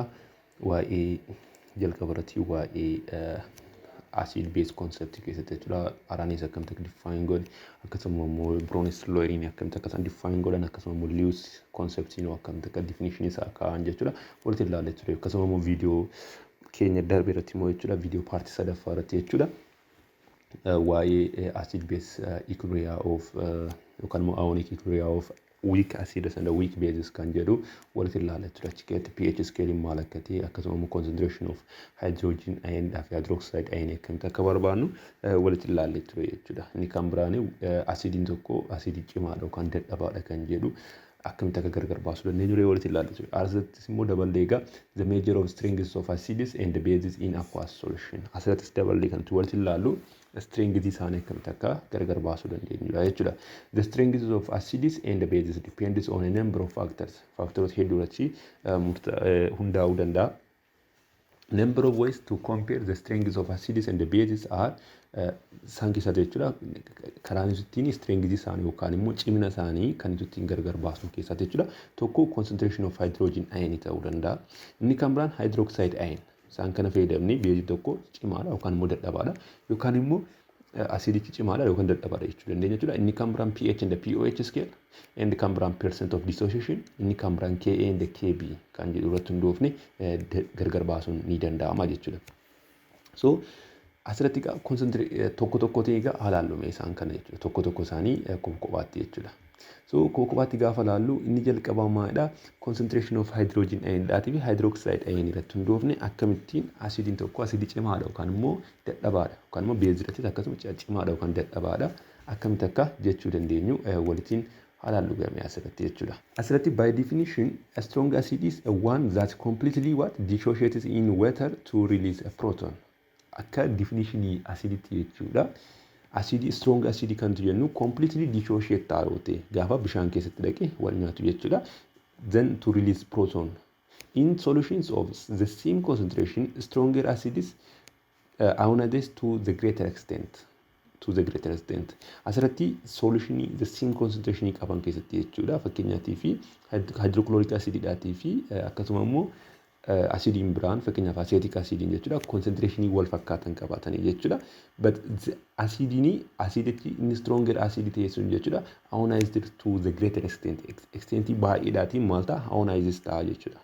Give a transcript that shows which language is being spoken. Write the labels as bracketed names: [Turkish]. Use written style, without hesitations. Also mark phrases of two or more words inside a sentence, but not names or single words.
[Oromo] Waa'ee jalqaba irratti waa'ee [English] acid base concept [Oromo] keessatti jechuudha. Araanis akkamitti akka define godhe akkasuma immoo Brownius law-iin akkamitti akka define godhan akkasuma immoo Lewis conceptiin akkamitti akka definition isaa kaa'an jechuudha. Walitti ilaalle ture akkasuma immoo viidiyoo keenya darbe irratti immoo jechuudha viidiyoo paartii sadaffaa irratti jechuudha. [English] Why acid base equilibria of [Oromo] yookaan immoo [English] ionic equilibria of weak acids and weak bases [Oromo] kan jedhu walitti ilaalle ture. Achi [English] pH scale [Oromo] maal akka ta'e akkasuma immoo [English] concentration of hydrogen ion [Oromo] fi [English] hydroxide ion [Oromo] akkamitti akka barbaannu walitti ilaalle ture jechuudha. Inni kan biraani asidiin tokko asidii cimaadha yookaan dadhabaadha kan jedhu akkamitti akka gargar baasuu dandeenyu walitti ilaalle ture. Asirrattis immoo daballee egaa [English] the measure of strengths of acids and the bases in aqueous solution. [Oromo] Asirrattis daballee kan walitti ilaallu strengths isaanii akkamitti akka gargar baasuu dandeenyudha jechuudha. [English] The strengths of acids and the bases depends on a number of factors. [Oromo] Factors hedduu irratti hundaa'uu danda'a. [English] Number of ways to compare the strengths of acids and the bases are [Oromo] isaan keessatti jechuudha. Karaan ittiin strengths isaanii yookaan immoo cimina isaanii kan ittiin gargar baasnu keessatti jechuudha. Tokko [English] concentration of hydrogen ion [Oromo] ta'uu danda'a. Inni kan biraan [English] hydroxide ion. [Oromo] Isaan kana fayyadamnee beezii tokko cimaadha yookaan immoo dadhabaadha yookaan immoo acidichi cimaadha yookaan dadhabaadha jechuu dandeenya jechuudha. Inni kan biraan [English] pH and pOH scale, [Oromo] inni kan biraan [English] percent of dissociation, [Oromo] inni kan biraan [English] Ka and Kb [Oromo] kan jedhu irratti hundoofne gargar baasuun ni danda'ama jechuudha. So asirratti tokko tokko ta'e egaa haalaallume isaan kana jechuudha. Tokko tokko isaanii kophaatti jechuudha. So kophaatti gaafa laallu inni jalqabaa maalidha? [English] Concentration of hydrogen ion [Oromo] dhaatii fi [English] hydroxide ion [Oromo] irratti hundoofne akkamittiin asidiin tokko asidii cimaadha yookaan immoo dadhabaadha yookaan immoo beezii irratti akkasuma cimaadha yookaan dadhabaadha akkamitti akka jechuu dandeenyu walitiin haalaallu gamee asirratti jechuudha. [English] Asirratti by definition a strong acid is a one that completely dissociates in water to release a proton. [Oromo] Akka definitionii acidity jechuudha. [English] Acid strong acid [Oromo] kan jennu [English] completely dissociate [Oromo] taa'ote gaafa bishaan keessatti dhaqee wal nyaatu jechuudha. [English] Then to release proton in solutions of the same concentration stronger acids ionize to the greater extent. [Oromo] Asirratti [English] solution the same concentration [Oromo] qaban keessatti jechuudha. Fakkeenyaatiif [English] hydrochloric acid [Oromo] dhaatii fi akkasuma immoo acidiin biraan fakkeenyaaf [English] acetic acidiin [Oromo] jechuudha concentration wal fakkaatan qabaatanii jechuudha. [English] But acidity in stronger acid [Oromo] ta'eessuun jechuudha [English] ionized to the greater extent [Oromo] baay'eedhaatiin maal ta'a ionized ta'a jechuudha.